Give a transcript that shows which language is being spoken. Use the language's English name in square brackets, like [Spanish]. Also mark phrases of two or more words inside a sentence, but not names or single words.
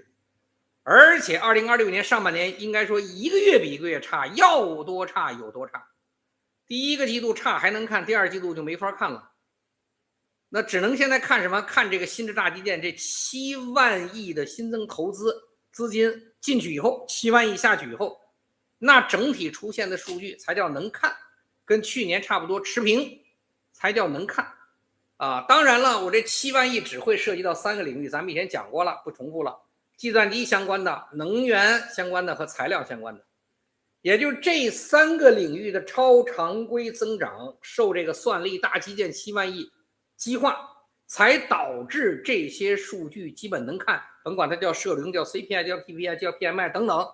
[Chinese] 而且2026年上半年應該說一個月比一個月差，要多差有多差。第一個季度差還能看，第二季度就沒法看了。那只能現在看什麼？看這個心智大基建這7萬億的新增投資資金進去以後，7萬億下去以後，那整體出現的數據才叫能看，跟去年差不多持平才叫能看啊。当然了，我这7万亿只会涉及到3个领域，咱们以前講過了，不重複了。計算機相關的、能源相關的和材料相關的，也就這3個領域的超常規增長，受這個算力大基建7萬億激化，才導致這些數據基本能看，甭管它叫社零、叫 CPI、叫 PPI、叫 PMI 等等。